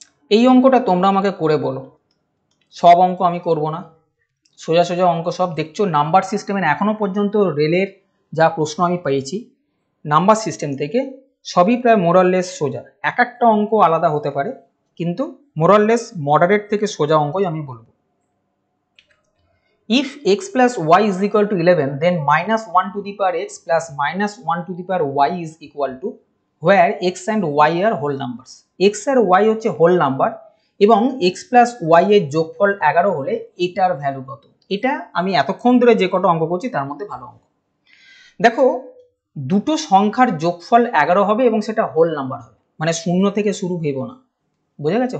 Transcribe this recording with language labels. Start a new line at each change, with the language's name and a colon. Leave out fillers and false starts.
Bangla: এই অঙ্কটা তোমরা আমাকে করে বলো। সব অঙ্ক আমি করব না, সোজা সোজা অঙ্ক সব। দেখছো নাম্বার সিস্টেমের এখনো পর্যন্ত রেলের যা প্রশ্ন আমি পেয়েছি নাম্বার সিস্টেম থেকে, সবই প্রায় মোরাললেস সোজা। এক একটা অঙ্ক আলাদা হতে পারে, কিন্তু মোরাললেস মডারেট থেকে সোজা অঙ্কই আমি বলবো।
English: If x plus y is equal to 11, then -1 to the power x plus -1 to the power y is equal to where x and y are whole numbers.
Bangla: x আর y হচ্ছে whole number এবং x plus y এর যোগফল 11 হলে এটার value কত? এটা আমি এতক্ষণ ধরে যে কটা অঙ্ক করছি তার মধ্যে ভালো অঙ্ক। দেখো দুটো সংখ্যার যোগফল 11 হবে এবং সেটা হোল নাম্বার হবে, মানে 0 থেকে শুরু ভেবো না, বোঝা গেছে?